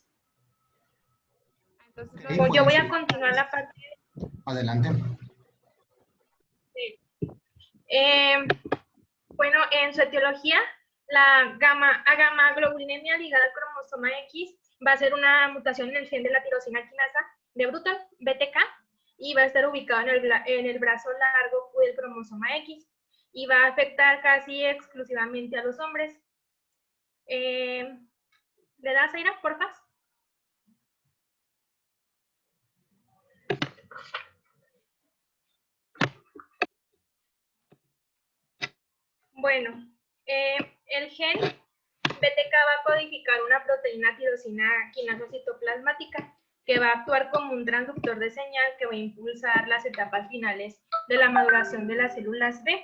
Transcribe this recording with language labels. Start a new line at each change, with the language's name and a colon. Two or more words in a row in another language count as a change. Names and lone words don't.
Spanish: Entonces, Ok, Yo voy a continuar la parte. adelante. Sí. Bueno, en su etiología, la agamaglobulinemia ligada al cromosoma X va a ser una mutación en el gen de la tirosina quinasa de Bruton, BTK, y va a estar ubicado en el brazo largo del cromosoma X, y va a afectar casi exclusivamente a los hombres. ¿Le das, Aira, porfa? Bueno, el gen BTK va a codificar una proteína tirosina quinasa citoplasmática que va a actuar como un transductor de señal que va a impulsar las etapas finales de la maduración de las células B.